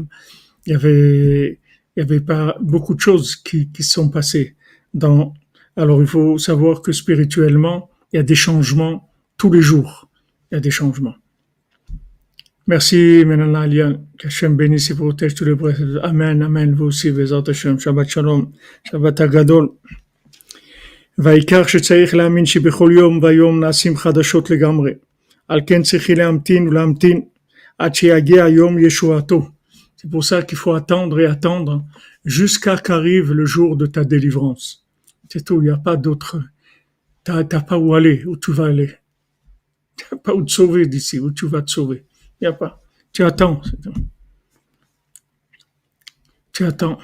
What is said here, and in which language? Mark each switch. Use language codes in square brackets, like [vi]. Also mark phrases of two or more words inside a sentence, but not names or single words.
[fr] Il y avait pas beaucoup de choses qui se sont passées. Alors il faut savoir que spirituellement, il y a des changements tous les jours. Il y a des changements. Merci, Menana Alian. Qu'Hachem bénisse et protège tous les brefs. Amen, amen. Vous aussi, [he] בעזרת השם. שבת שלום. שבת הגדול. והעיקר שצריך להאמין שבכל יום ויום נעשים חדשות לגמרי. על כן צריך להמתין ולהמתין עד שיגיע יום ישועתו. [fr] C'est pour ça qu'il faut attendre et attendre jusqu'à qu'arrive le jour de ta délivrance. C'est tout, il n'y a pas d'autre. T'as pas où aller, où tu vas aller. T'as pas où te sauver d'ici, où tu vas te sauver. Il n'y a pas. Tu attends, c'est tout. Tu attends.